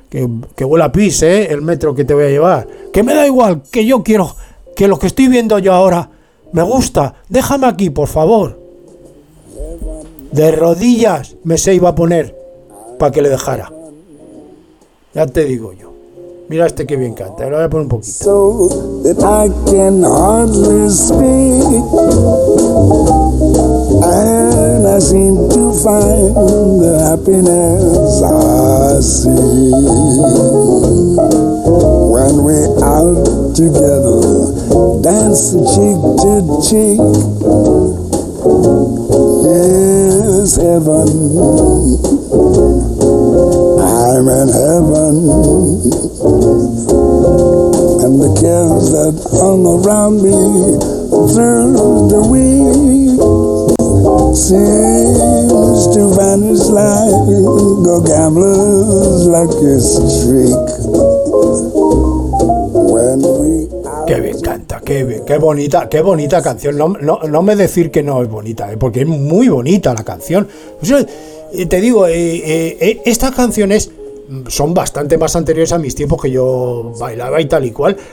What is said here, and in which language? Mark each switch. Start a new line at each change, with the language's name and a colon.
Spanish: Que huela a pis, ¿eh? El metro que te voy a llevar. Que me da igual, que yo quiero. Que lo que estoy viendo yo ahora me gusta, déjame aquí, por favor. De rodillas me se iba a poner para que le dejara. Ya te digo yo. Mira este que bien canta, lo voy a poner un poquito.
English: So that I can hardly speak. And I seem to find the happiness I see. When we're out together. Dance cheek to cheek. Yes, heaven. I'm in heaven. And the cares that hung around me through the week seems to vanish like a gambler's lucky streak. When we
Spanish: Qué bien canta, qué bonita canción. No me decir que no es bonita, porque es muy bonita la canción. Pues yo, te digo, estas canciones son bastante más anteriores a mis tiempos que yo bailaba y tal y cual.